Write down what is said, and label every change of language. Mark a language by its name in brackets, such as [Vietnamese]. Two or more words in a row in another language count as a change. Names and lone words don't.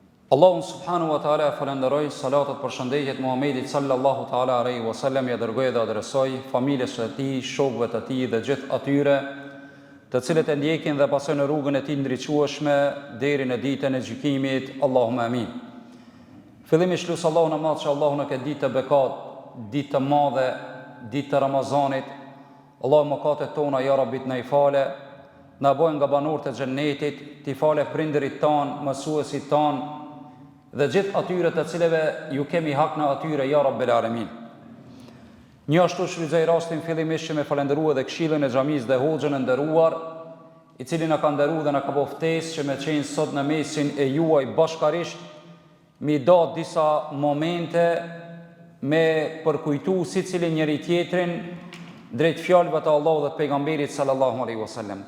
[Albanian] Allahun [Arabic] سبحانه وتعالى [Albanian] falenderoj, salatat për shëndetjet Muhammedit [Arabic] صلى الله تعالى عليه وسلم, [Albanian] ja dërgoj dhe adresoj familjes së tij, shokëve të tij dhe gjithë atyre të cilët e ndjekin dhe pasojnë rrugën e tij ndriçueshme deri në ditën e gjykimit. [Arabic] اللهم آمين. [Albanian] Fillimisht lut Allahun e madh që Allahu na ka ditë të bekat, ditë të madhe, ditë të Ramazanit. Allahu mëkatet tona [Arabic] يا ربي [Albanian] na i fale, na bojë nga banorët e xhennetit, t'i fale prindërit tan, mësuesit tan dhe gjithë atyre të cilëve ju kemi hak në atyre [Arabic] يا رب العالمين. [Albanian] Një ashtu shfrytëzoj rastin fillimisht që me falendërua dhe këshillën e xhamisë dhe hoxhën e nderuar, i cili na ka nderuar dhe na ka bëu ftesë që me qenë sot në mesin e juaj bashkarisht, mi do disa momente me përkujtu sicili njëri tjetrin drejt fjalëve të Allahut dhe të pejgamberit [Arabic] صلى الله عليه وسلم.